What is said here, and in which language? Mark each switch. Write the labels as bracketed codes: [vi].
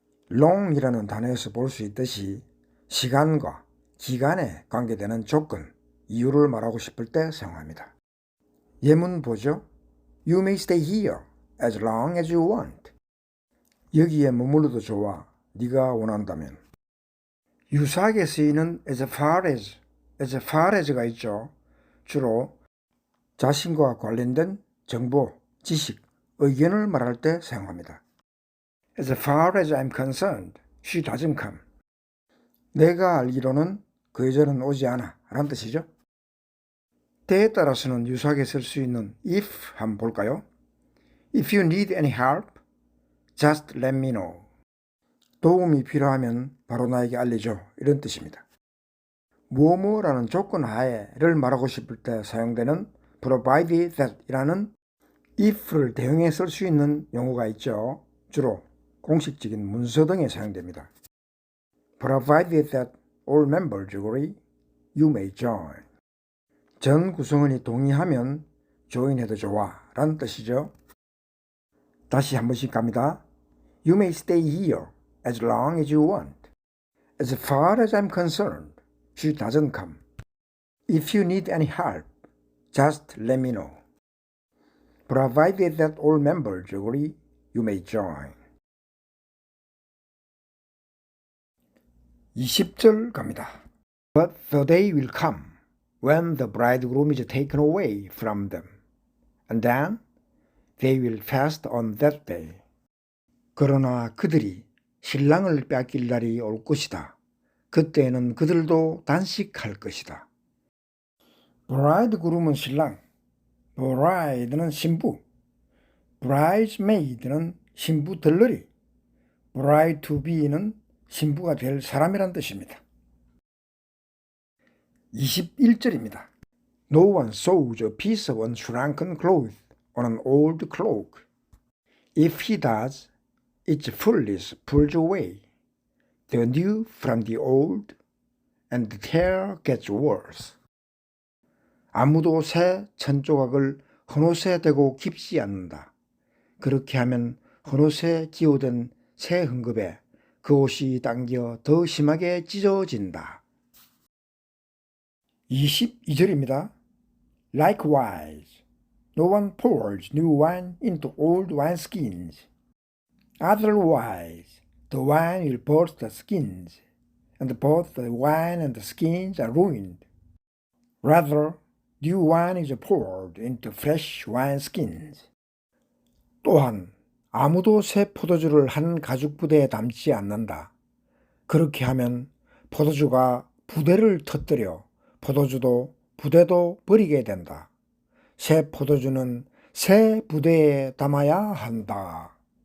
[ko] long이라는 단어에서 볼 수 있듯이 시간과 기간에 관계되는 조건, 이유를 말하고 싶을 때 사용합니다. 예문 보죠. [en] You may stay here as long as you want. [ko] 여기에 머물러도 좋아, 네가 원한다면. 유사하게 쓰이는 as far as가 있죠. 주로 자신과 관련된 정보, 지식, 의견을 말할 때 사용합니다. [en] As far as I'm concerned, she doesn't come. [ko] 내가 알기로는 그 여자는 오지 않아 라는 뜻이죠. 때에 따라서는 유사하게 쓸 수 있는 if 한번 볼까요? [en] If you need any help, just let me know. [ko] 도움이 필요하면 바로 나에게 알려줘 이런 뜻입니다. 뭐뭐라는 조건 하에를 말하고 싶을 때 사용되는 provided that 이라는 if를 대응해 쓸 수 있는 용어가 있죠. 주로 공식적인 문서 등에 사용됩니다. [en] Provided that all members agree, you may join. [ko] 전 구성원이 동의하면 조인해도 좋아 라는 뜻이죠. 다시 한 번씩 갑니다. [en] You may stay here as long as you want. As far as I'm concerned, she doesn't come. If you need any help, just let me know. Provided that all members agree, you may join. [ko] 20절 갑니다. [en] But the day will come when the bridegroom is taken away from them, and then they will fast on that day. [ko] 그러나 그들이 신랑을 빼앗길 날이 올 것이다. 그때는 그들도 단식할 것이다. bridegroom은 신랑, bride는 신부, bridesmaid는 신부 들러리, bride to be는 신부가 될 사람이란 뜻입니다. 21절입니다. [en] No one sews a piece of unshrunken cloth on an old cloak. If he does, its fullness pulls away the new from the old, and the tear gets worse. [ko] 아무도 새 천조각을 헌옷에 대고 깁지 않는다. 그렇게 하면 헌옷에 기호된 새 흥급에 그 옷이 당겨 더 심하게 찢어진다. 22절입니다. [en] Likewise, no one pours new wine into old wineskins. Otherwise, the wine will burst the skins, and both the wine and the skins are ruined. Rather, new wine is poured into fresh wineskins. [ko] 또한 아무도 새 포도주를 한 가죽 부대에 담지 않는다. 그렇게 하면 포도주가 부대를 터뜨려 포도주도 부대도 버리게 된다. 새 포도주는 새 부대에 담아야 한다.